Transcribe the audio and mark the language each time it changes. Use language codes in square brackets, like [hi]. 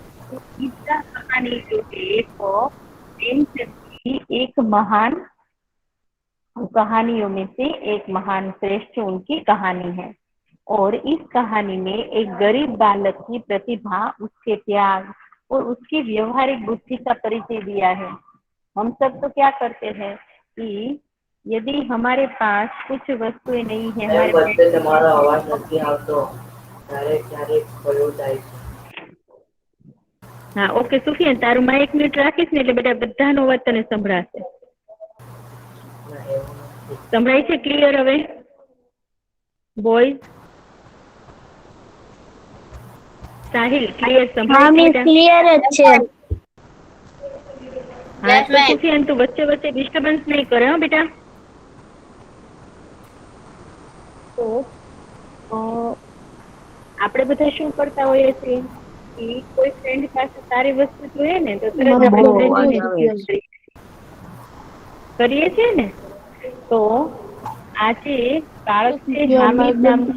[hi] तो इसका कहानी जो है वो प्रेमचंद की एक महान कहानियों में से एक महान श्रेष्ठ उनकी कहानी है। और इस कहानी में एक गरीब बालक की प्रतिभा, उसके त्याग और उसकी व्यवहारिक बुद्धि का परिचय दिया है। हम सब तो क्या करते हैं कि यदि हमारे पास कुछ वस्तुएं नहीं है, हमारे [gu] वच्चे તમારો અવાજ નથી આવતો ક્યારેક ખોલું જાય છે [hi] हाँ ओके [gu] સુફિયાન તારું માઇક મ્યુટ રાખીશ ને એટલે બેટા બધાનો અવાજ તને સંભળાશે। સંભળાય છે ક્લિયર હવે બોયઝ? સાહિલ ક્લિયર સંભળાય છે બેટા? ક્લિયર જ છે [hi] हाँ तो સુફિયાન [gu] તું વચ્ચે વચ્ચે ડિસ્ટર્બન્સ [hi] नहीं करे हो बेटा। [gu] તો આપણે બધા શું કરતા હોઈએ છીએ કે કોઈ ફ્રેન્ડ પાસે સારી વસ્તુ જોઈએ ને તો તરત આપણે કરીએ છીએ ને। તો આજે બાળકને હામિદ નામ